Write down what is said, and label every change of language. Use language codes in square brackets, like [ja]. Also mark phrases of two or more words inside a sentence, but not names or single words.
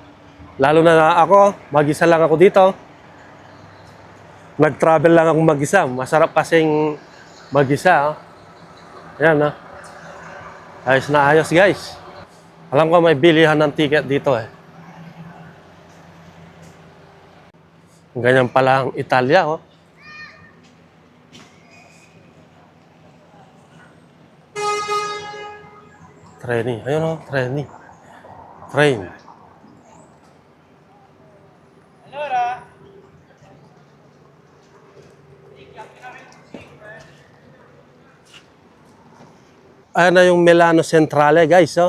[tl] Lalo na ako, mag-isa lang ako dito. Nag-travel lang ako mag-isa. Masarap kasing mag-isa. Oh. Yan, oh. Ayos na ayos, guys. Alam ko may bilihan ng ticket dito, eh. Ganyan pala ang Italia, oh. Treni. Ayun, oh. Treni. Train. Ayan na yung Milano Centrale, guys, oh.